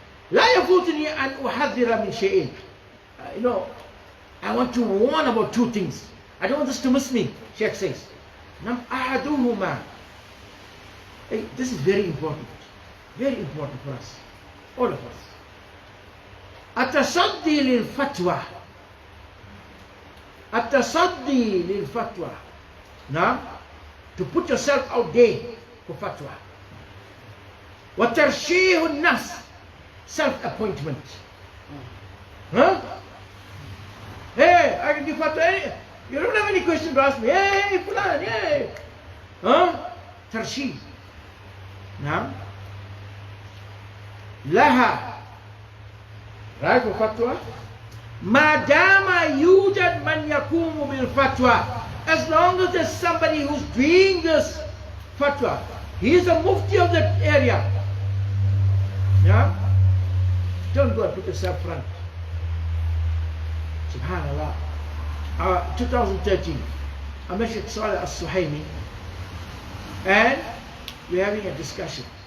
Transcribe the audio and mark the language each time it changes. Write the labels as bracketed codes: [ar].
[ar] لا يفوتني أن أحذر من شيئين. [en] You know, I want to warn about 2 things. I don't want this to miss me, Sheikh says. [ar] أحدهما. [en] Hey, this is very important. Very important for us. All of us. [ar] التصدي للفتوى. التصدي للفتوى. [en] Now, to put yourself out there for fatwa. [ar] وَتَرْشِيهُ النَّفْسِ, [en] self-appointment. Huh? Hey, I can give fatwa. You don't have any question to ask me. Hey, fulan, hey. Huh? Tarshih. Now, laha. Right for fatwa? [ar] ما دام يوجد من يقوم بالفتوى. [en] As long as there's somebody who's doing this fatwa, he is the mufti of the area. Yeah? Don't go and put yourself front. Subhanallah. 2013, I met Sheikh Saleh Al-Suhaimi, and we're having a discussion.